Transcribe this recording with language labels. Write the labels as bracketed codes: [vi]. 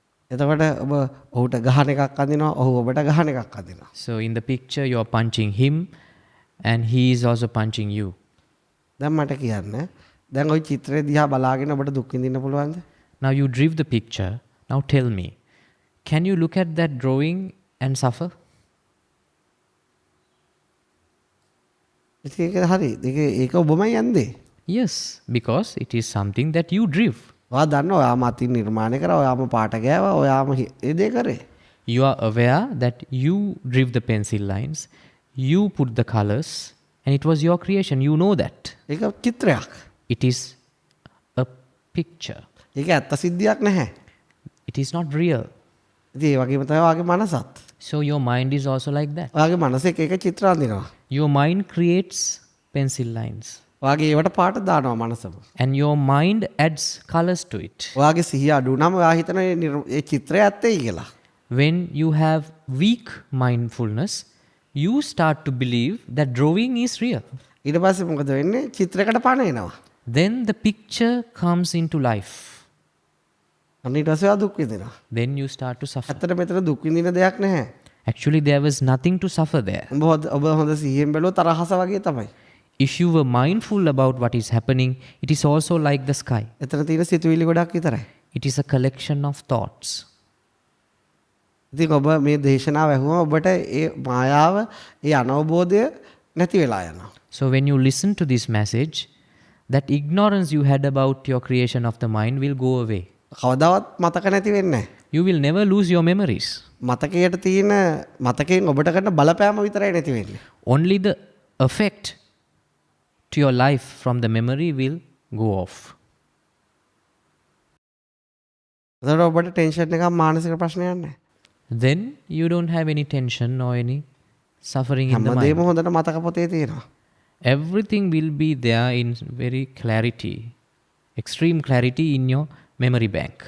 [si] එතකොට ඔබ ඔහුට ගහන එකක් අඳිනවා, ඔහු ඔබට ගහන එකක් අඳිනවා. [en] So in the picture you're punching him and he is also punching you. [si] දැන් මට කියන්න දැන් ওই චිත්‍රය දිහා බලාගෙන ඔබට දුක් විඳින්න පුළුවන්ද? [en] Now you drew the picture. Now tell me, can you look at that drawing and suffer? [si] ඉතින් ඒක හරි. ඒක ඔබමයි යන්නේ. [en] Yes, because it is something that you drew. [si] ඔයා දන්නවා ඔයාම අතින් නිර්මාණය කරා, ඔයාම පාට ගෑවා, ඔයාම ඒ දේ කරේ. [en] You are aware that you drew the pencil lines, you put the colors, and it was your creation. You know that. [si] ඒක චිත්‍රයක්. [en] It is a picture. [si] ඒක ඇත්ත සිද්ධියක් නැහැ. [en] It is not real. [si] ඉතින් ඒ වගේම තමයි ඔයාගේ මනසත්. [en] So your mind is also like that. [si] ඔයාගේ මනස එක චිත්‍ර අඳිනවා. [en] Your mind creates pencil lines. [si] ඔයාගේ ඒවට පාට දානවා මනසම. [en] And your mind adds colors to it. [si] ඔයාගේ සිහිය අඩු වුණාම ඔයා හිතන ඒ චිත්‍රය ඇත්තයි කියලා. [en] When you have weak mindfulness, you start to believe that drawing is real. [si] ඊට පස්සේ මොකද වෙන්නේ? චිත්‍රයකට පණ එනවා. [en] Then the picture comes into life. [si] අන්න ඊට පස්සේ ඔයා දුක් විඳිනවා. [en] Then you start to suffer. [si] ඇත්තට මෙතන දුක් විඳින දෙයක් නැහැ. [en] Actually, there was nothing to suffer there. [si] ඔබ හොඳ සිහියෙන් බැලුවොත් තරහස වගේ තමයි. [en] If you were mindful about what is happening, it is also like the sky. [si] එතන තියෙන සිතුවිලි ගොඩක් විතරයි. [en] It is a collection of thoughts. [si] ඉතින් ඔබ මේ දේශනාව ඇහුවම ඔබට ඒ මායාව, ඒ අනවබෝධය නැති වෙලා යනවා. [en] So when you listen to this message, that ignorance you had about your creation of the mind will go away. [si] කවදාවත් මතක නැති වෙන්නේ නැහැ. [en] You will never lose your memories. [si] මතකයට තියෙන මතකයෙන් ඔබට කරන බලපෑම විතරයි නැති වෙන්නේ. [en] Only the effect to your life from the memory will go off. [si] එතකොට ඔබට ටෙන්ෂන් එකක් මානසික ප්‍රශ්නයක් නැහැ. [en] Then you don't have any tension or any suffering in the [si] හැමදේම [en] mind. [si] හොඳට මතක පොතේ තියෙනවා. [en] Everything will be there in very clarity, extreme clarity in your memory bank.